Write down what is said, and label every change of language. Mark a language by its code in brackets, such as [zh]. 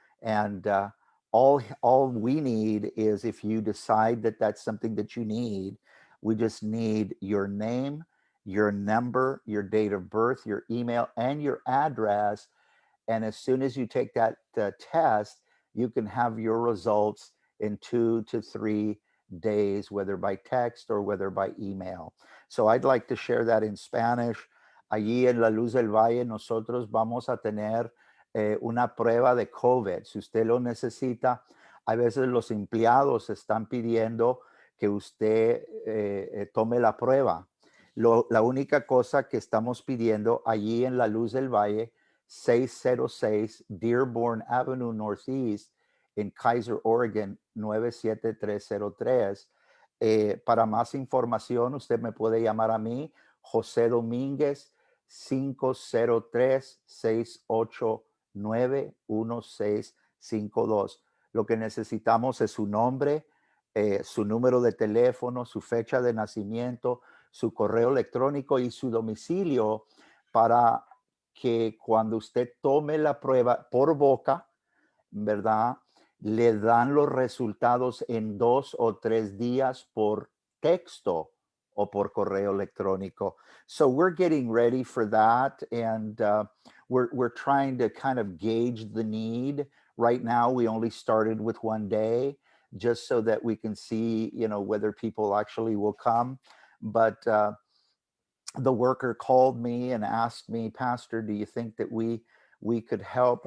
[en] And all we need is, if you decide that that's something that you need, we just need your name, your number, your date of birth, your email, and your address. And as soon as you take that test, you can have your results in 2 to 3 days, whether by text or whether by email. So I'd like to share that in Spanish. [es] Allí en La Luz del Valle nosotros vamos a tener una prueba de COVID. Si usted lo necesita, a veces los empleados están pidiendo que usted tome la prueba. La única cosa que estamos pidiendo allí en La Luz del Valle, 606 Dearborn Avenue Northeast en Kaiser, Oregon, 97303. Para más información, usted me puede llamar a mí, José Domínguez, 503-689-1652. Lo que necesitamos es su nombre, su número de teléfono, su fecha de nacimiento, su correo electrónico y su domicilio, para que cuando usted tome la prueba por boca, ¿verdad?, le dan los resultados en 2 o 3 días por texto o por correo electrónico. [en] So we're getting ready for that, and we're trying to kind of gauge the need. Right now, we only started with 1 day, just so that we can see, whether people actually will come. But the worker called me and asked me, Pastor, do you think that we could help?